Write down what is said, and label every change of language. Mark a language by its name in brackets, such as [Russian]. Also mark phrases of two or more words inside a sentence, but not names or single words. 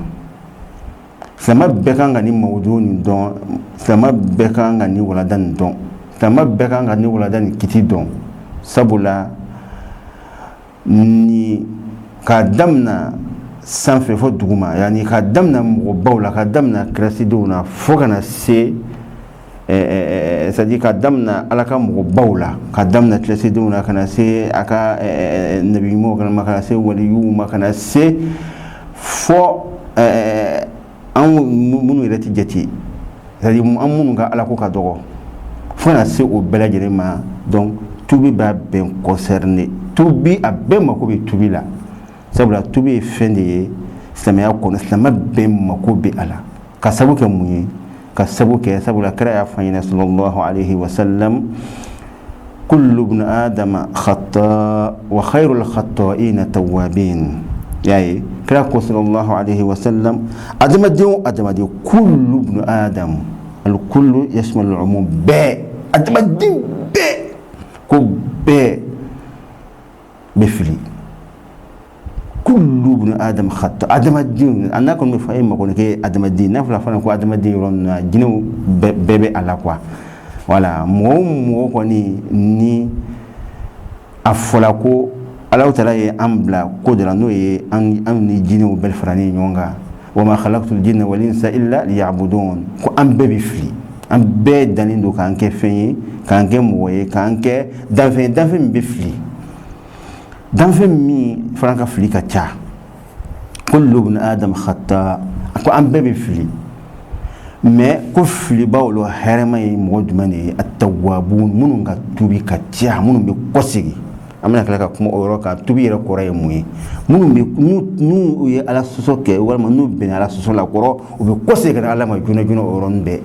[Bambara] Silamɛ bɛɛ kan ka ni mawudu nin dɔn, silamɛ bɛɛ kan ka ni walanda nin dɔn, silamɛ bɛɛ kan ka ni walanda nin kiti dɔn. Sabula ni k'a damina sanfɛ fɔ duguma, yani k'a damina mɔgɔbaw la, k'a damina kɛrɛsidenw na fo kana se c'est-à-dire k'a damina ala ka mɔgɔbaw la, k'a damina kɛrɛsidenw na kana se a ka nabi ɲumanw ma, kana se waliyuw ma, kana se fɔ an minnu yɛrɛ tɛ jate, c'est-à-dire an minnu ka ala ko ka dɔgɔ, fo kana se o bɛɛ lajɛlen ma. Donc tubi b'a bɛɛ concerné. Tubi a bɛɛ mako bɛ tubi la, sabula tubi ye fɛn de ye silamɛya kɔnɔ, silamɛ bɛɛ mako bɛ a la. Ka sabu kɛ mun ye? Ka sabu kɛ sabula kira y'a fɔ an ɲɛna [Arabic] صلى الله عليه وسلم, كل ابن آدم خطاء وخير الخطائين التوابون. [Bambara] Y'a ye kira ko [Arabic] صلى الله عليه وسلم, adamaden كل ابن آدم الكل يشمل العموم, [Bambara] bɛɛ, adamaden bɛɛ, ko bɛɛ bɛ fili. [Arabic] كل ابن آدم خطاء, [Bambara] adamaden, an n'a kɔni bɛ fɔ e ma kɔni k'e adamaden, n'a fɔra fana ko adamaden yɔrɔ ninnu na jinɛw bɛɛ bɛ a la quoi. Voilà, mɔgɔ o mɔgɔ kɔni ni a fɔla ko Alahu Ta'ala ye an bila ko dɔ la, n'o ye an ni jinɛw bɛɛ faralen ɲɔgɔn kan, [Arabic] وما خلقت الجن والإنس إلا ليعبدون, [Bambara] ko an bɛɛ bɛ fili, an bɛɛ dalen don k'an kɛ fɛn ye, k'an kɛ mɔgɔ ye, k'an kɛ danfɛn min bɛ fili, danfɛn min fana ka fili ka ca. [Arabic] كل ابن آدم خطاء, [Bambara] ko an bɛɛ bɛ fili, mais ko filibaw la hɛrɛma ye mɔgɔ jumɛn de ye? At-tawwabun, minnu ka tubi ka ca, minnu bɛ kɔsegi. An bɛna tila ka kuma o yɔrɔ kan, tubi yɛrɛ kɔrɔ ye mun ye? Minnu bɛ n'u ye ala sɔsɔ kɛ, walima n'u bɛnna ala sɔsɔ la kɔrɔ, u bɛ kɔsegi ka na ala ma joona joona o yɔrɔnin bɛɛ.